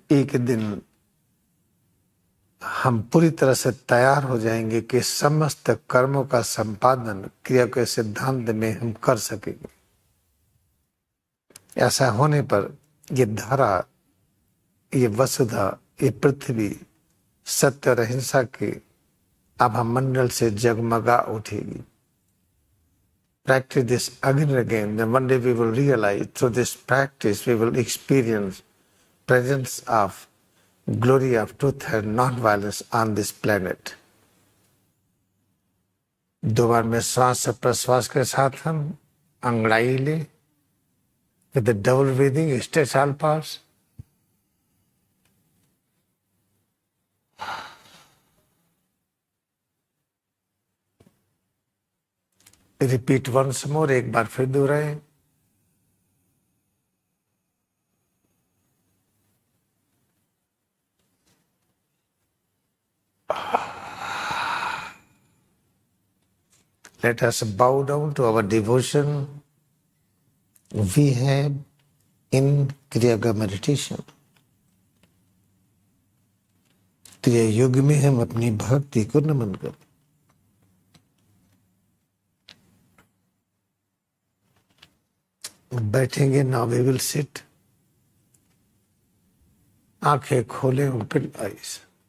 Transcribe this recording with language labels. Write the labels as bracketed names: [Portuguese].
[Hindi] एक दिन हम पूरी तरह से तैयार हो जाएंगे कि समस्त कर्मों का संपादन क्रिया के सिद्धांत में हम कर सकेंगे। ऐसा होने पर ये धरा, ये वसुधा, ये पृथ्वी सत्य और अहिंसा के आभा मंडल से जगमगा उठेगी। [English] Practice this again and again, then one day we will realize through this practice we will experience presence of glory of truth and non-violence on this planet। [Hindi] दो बार में श्वास प्रश्वास के साथ हम अंगड़ाई ले, [English] with the double breathing, stretch all parts। Repeat once more, [Hindi] एक बार फिर दोहराएं। [English] Let us bow down to our devotion we have in Kriyaga meditation। [Hindi] क्रिया योग में हम अपनी भक्ति को नमन करें। बैठेंगे, [English] Now we will sit. [Hindi] आंखें खोलें, [English] Open eyes.